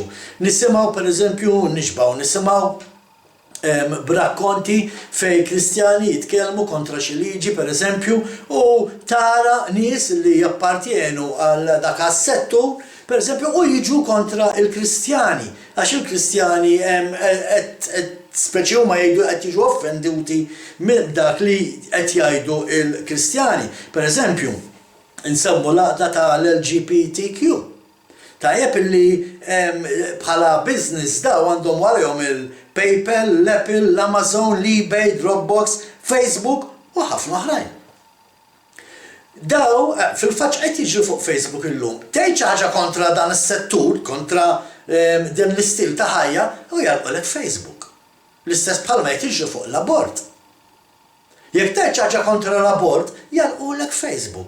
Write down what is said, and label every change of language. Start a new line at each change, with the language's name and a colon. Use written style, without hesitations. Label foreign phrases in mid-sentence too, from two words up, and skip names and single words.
Maltese: Nisimgħu pereżempju nisimgħu b'rakkonti fej Kristjani jitkellmu kontra xi liġi pereżempju u tara nies li jappartjenu għal dak as-settur pereżempju u jiġu kontra il-Kristjani għax il-Kristjani speċi huma jgħidu qed jiġu offenduti minn dak li qed jgħidu il-Kristjani. Pereżempju, insemmu l-għaqda tal-LGBTQ. Tajjeb illi bħala business daw għandhom warahom il-PayPal, l-Apple, l-Amazon, l-eBay, Dropbox, Facebook u ħafna oħrajn. Daw fil-fatt qed jiġu fuq Facebook illum. Tgħid xi ħaġa kontra dan is-settur, kontra din l-istil ta' ħajja u jalqolek Facebook. L-istess bħalma qed jiġu fuq l-abort. Jekk tgħid xi ħaġa kontra l-abort, jalqulek Facebook.